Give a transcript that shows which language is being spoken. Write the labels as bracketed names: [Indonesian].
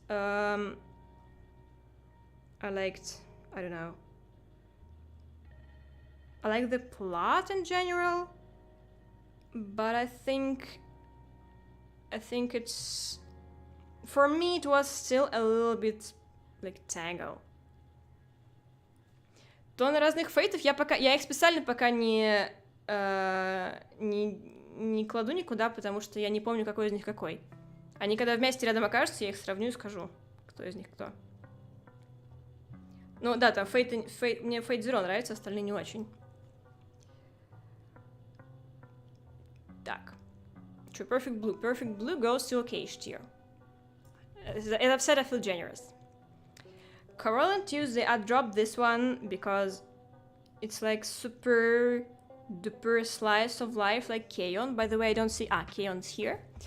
[English] I don't know. I like the plot in general, but I think it's, for me it was still a little bit like Tango. [Russian] Тон разных фейтов я их специально пока не кладу никуда, потому что я не помню, какой из них какой. Они когда вместе рядом окажутся, я их сравню и скажу, кто из них кто. Ну да, там мне Fate Zero нравится, остальные не очень. Так. Что, [English] Perfect Blue? Perfect Blue goes to okay tier. As I've said, I feel generous. Carol and Tuesday, I dropped this one because it's like super duper slice of life like Keon. By the way, I don't see... Keon's here.